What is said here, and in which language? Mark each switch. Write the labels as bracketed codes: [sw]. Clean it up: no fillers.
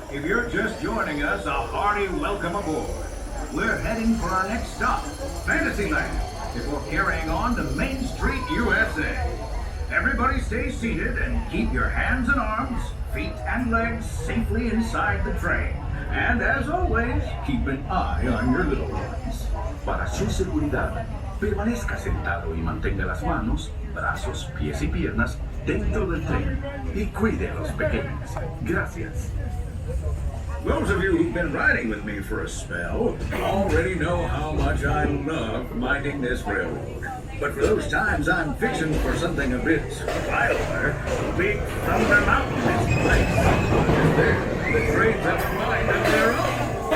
[en] If you're just joining us, a hearty welcome aboard. We're heading for our next stop, Fantasyland, before carrying on to Main Street, USA. Everybody stay seated and keep your hands and arms, feet and legs safely inside the train. And as always, keep an eye on your little ones. [es] Para su seguridad, permanezca sentado y mantenga las manos, brazos, pies y piernas dentro del tren y cuide a los pequeños. Gracias. [en] Those of you who've been riding with me for a spell already know how much I love minding this railroad. But for those times I'm fixing for something a bit wilder, Big Thunder Mountain is the place. There, the trains have a mind of their own.